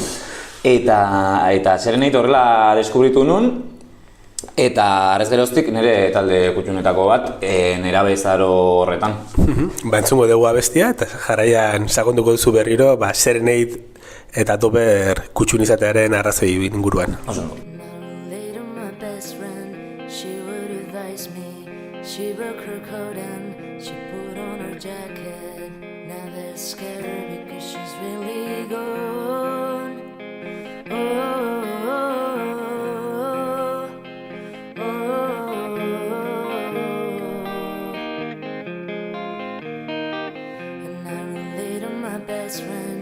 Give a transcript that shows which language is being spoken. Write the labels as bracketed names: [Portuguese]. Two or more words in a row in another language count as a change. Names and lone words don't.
[Basque] Eta Serenade horrela deskubritu nuen, eta arrez geroztik nire talde kutxunetako bat, nerabezaro horretan. Entzungo dugu abestia, eta jarraian sakonduko duzu berriro, Serenade eta Dober kutxun izatearen arrazoi inguruan. [English] She broke her coat and she put on her jacket. Now they're scared because she's really gone. And I relate to my best friend.